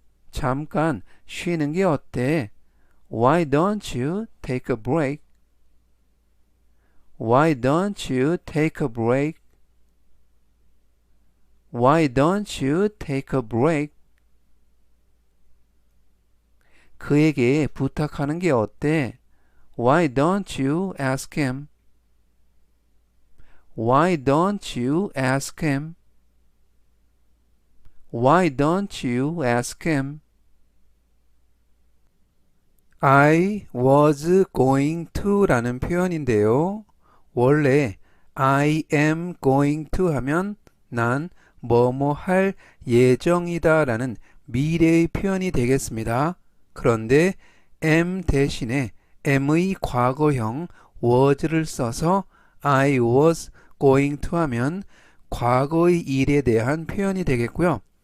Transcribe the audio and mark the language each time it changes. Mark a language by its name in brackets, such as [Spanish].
[Korean] 잠깐 쉬는 게 어때? [English] Why don't you take a break? Why don't you take a break? Why don't you take a break? [Korean] 그에게 부탁하는 게 어때? [English] Why don't you ask him? Why don't you ask him? Why don't you ask him? I was going to [Korean] 라는 표현인데요. 원래 [English] I am going to [Korean] 하면 난 뭐뭐 할 예정이다 라는 미래의 표현이 되겠습니다. 그런데 am 대신에 am의 과거형 was를 써서 [English] I was going to [Korean] 하면 과거의 일에 대한 표현이 되겠고요.